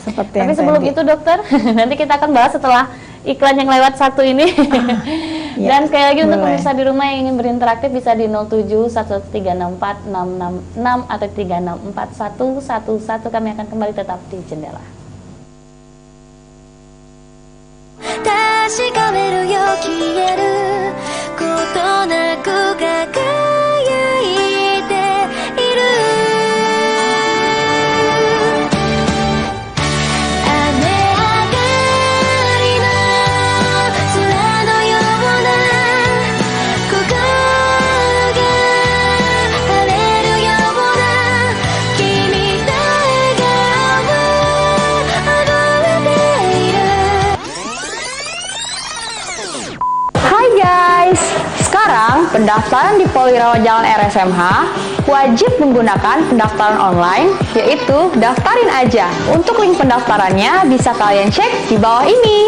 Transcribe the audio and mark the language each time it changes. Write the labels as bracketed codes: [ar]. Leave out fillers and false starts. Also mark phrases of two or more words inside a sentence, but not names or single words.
[id] Tapi sebelum itu dokter, nanti kita akan bahas setelah iklan yang lewat satu ini. Dan sekali lagi untuk pemirsa di rumah yang ingin berinteraksi bisa di 07113646666 atau 3641111. Kami akan kembali tetap di Jendela. [ja] 確かめるよ消えることなく輝いている雨上がりの空のような心が晴れるような君と笑顔あふれている [id] Hai guys, sekarang pendaftaran di Polirawa Jalan RSMH wajib menggunakan pendaftaran online, yaitu daftarin aja. Untuk link pendaftarannya bisa kalian cek di bawah ini.